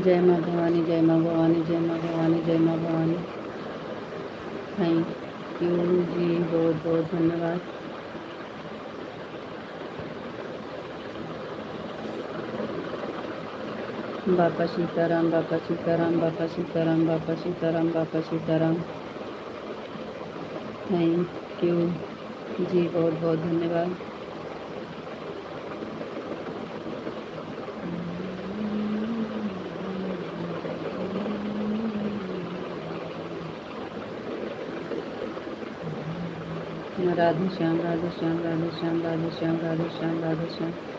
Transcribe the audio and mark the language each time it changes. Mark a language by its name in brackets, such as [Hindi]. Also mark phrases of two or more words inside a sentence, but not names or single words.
[Hindi] जय माँ भवानी, जय माँ भवानी, जय माँ भवानी, जय माँ भवानी। [English] Thank you [Hindi] जी, बहुत बहुत धन्यवाद। बापा सीताराम, बापा सीताराम, बापा सीताराम, बापा सीताराम, बापा सीताराम। [English] Thank you [Hindi] जी, बहुत बहुत धन्यवाद। राधे श्याम, राधे श्याम, राधे श्याम, राधे श्याम, राधे श्याम, राधे श्याम।